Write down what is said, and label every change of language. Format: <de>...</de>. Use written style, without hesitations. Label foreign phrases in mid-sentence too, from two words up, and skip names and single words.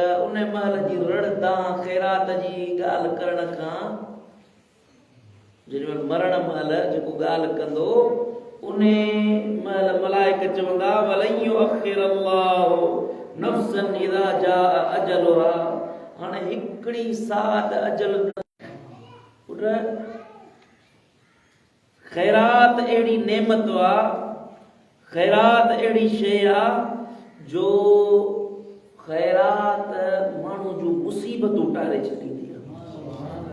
<sd>उन महल जी रड़दा ख़ैरात जी ॻाल्हि करण खां जेॾी मरण महल जेको ॻाल्हि कंदो उन महल मलाइक चवंदा</sd> <ar>ولن يؤخر الله نفسا إذا جاء أجلها.</ar> <sd>हाणे हिकिड़ी साथ अजल ख़ैरात अहिड़ी नेमत आहे, ख़ैरात अहिड़ी शइ आहे जो ख़ैरात माण्हू जूं मुसीबतूं टारे छॾींदी आहे।</sd>